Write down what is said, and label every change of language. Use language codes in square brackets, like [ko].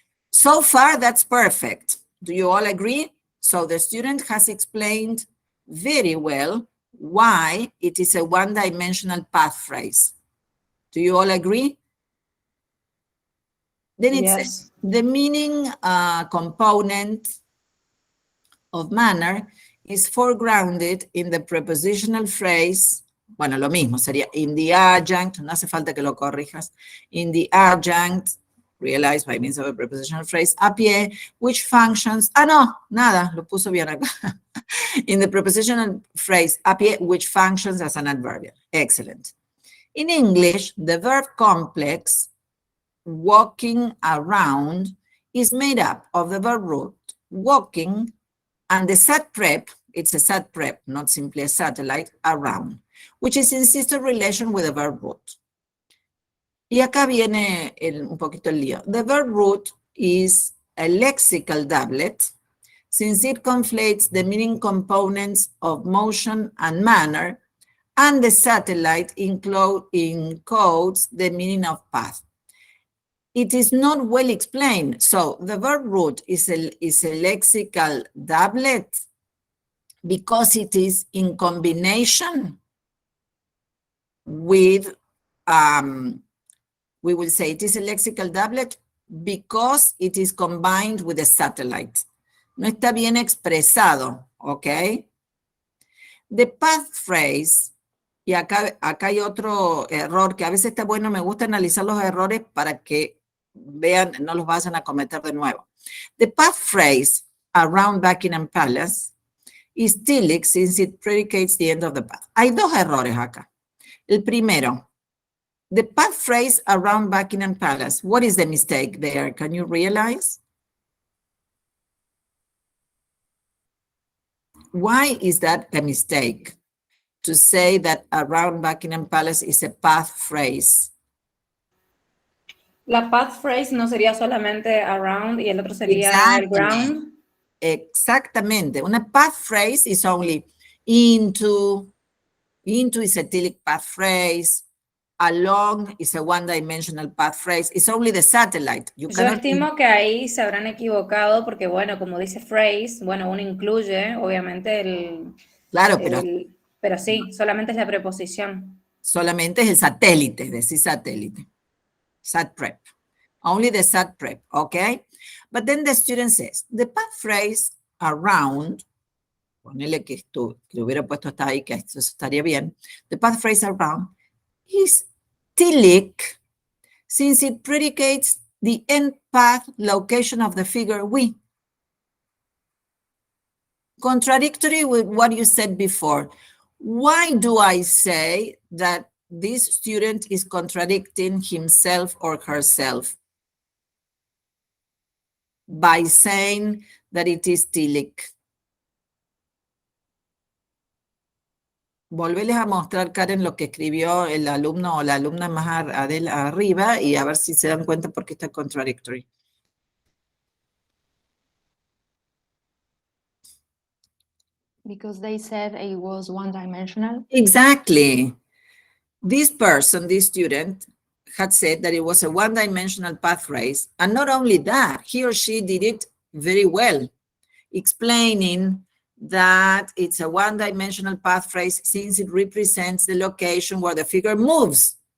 [en] So far, that's perfect. Do you all agree? So the student has explained very well why it is a one-dimensional path phrase. Do you all agree? Then it says the meaning component of manner is foregrounded in the prepositional phrase. [es] Bueno, lo mismo sería [en] in the adjunct, [es] no hace falta que lo corrijas. [en] In the adjunct, realized by means of a prepositional phrase, a pie, which functions, [es] no, nada, lo puso bien acá. [en] In the prepositional phrase, a pie, which functions as an adverbial. Excellent. In English, the verb complex, walking around, is made up of the verb root, walking, and the sat prep, it's a sat prep, not simply a satellite, around, which is in sister relation with the verb root. [es] Y acá viene un poquito el lío. [en] The verb root is a lexical doublet, since it conflates the meaning components of motion and manner, and the satellite encodes the meaning of path. It is not well explained. So the verb root is a lexical doublet because it is in combination with, we will say it is a lexical doublet because it is combined with a satellite. [es] No está bien expresado, ¿ok? The path phrase, y acá hay otro error que a veces está bueno, me gusta analizar los errores para que vean, no los vayan a cometer de nuevo. [en] The path phrase around Buckingham Palace is stylic since it predicates the end of the path. [es] Hay dos errores acá. El primero, [en] the path phrase around Buckingham Palace. What is the mistake there? Can you realize? why is that a mistake? To say that around Buckingham Palace is a path phrase. [es] La path phrase no sería solamente around y el otro sería el [en] Exactly. ground. [es] Exactamente. Una [en] path phrase is only into. Into is a telic path phrase. Along is a one-dimensional path phrase. It's only the satellite. You [es] Yo [en] cannot [es] estimo que ahí se habrán equivocado porque, bueno, como dice phrase, bueno, uno incluye, obviamente, Claro, pero pero sí, solamente es la preposición. solamente es el satélite, decir satélite. Sat prep. [en] Only the sat prep, okay? But then the student says, the path phrase around, [es] ponele que esto, que lo hubiera puesto hasta ahí, que esto estaría bien. [en] The path phrase around is telic, since it predicates the end path location of the figure we. Contradictory with what you said before. Why do I say that this student is contradicting himself or herself? By saying that it is telic. [es] Volveles a mostrar, Karen, lo que escribió el alumno o la alumna más arriba y a ver si se dan cuenta por qué está contradictory. [en] Because they said it was one-dimensional. Exactly. This person, this student, had said that it was a one-dimensional path phrase. And not only that, he or she did it very well, explaining that it's a one-dimensional path phrase since it represents the location where the figure moves.